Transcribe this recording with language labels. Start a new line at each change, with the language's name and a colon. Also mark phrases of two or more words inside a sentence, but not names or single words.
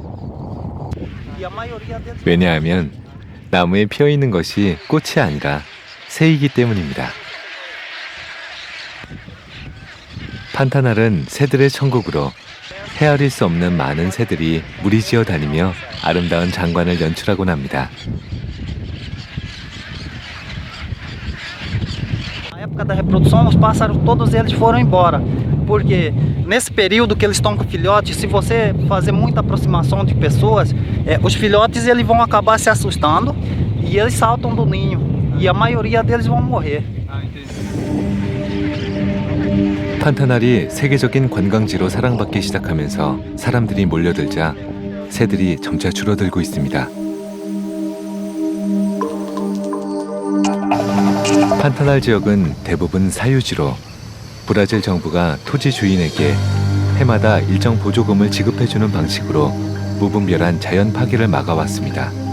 Korean: 왜냐하면 나무에 피어 있는 것이 꽃이 아니라 새이기 때문입니다. 판타날은 새들의 천국으로 헤아릴 수 없는 많은 새들이 무리지어 다니며 아름다운 장관을 연출하곤 합니다.
Portuguese: Na época da reprodução, os pássaros todos eles foram embora, porque nesse período que eles estão com filhotes, se você fazer muita aproximação de pessoas, os filhotes eles vão acabar se assustando e eles saltam do ninho e a maioria deles vão morrer.
Korean: 판타날이 세계적인 관광지로 사랑받기 시작하면서 사람들이 몰려들자 새들이 점차 줄어들고 있습니다. 판타날 지역은 대부분 사유지로 브라질 정부가 토지 주인에게 해마다 일정 보조금을 지급해주는 방식으로 무분별한 자연 파괴를 막아왔습니다.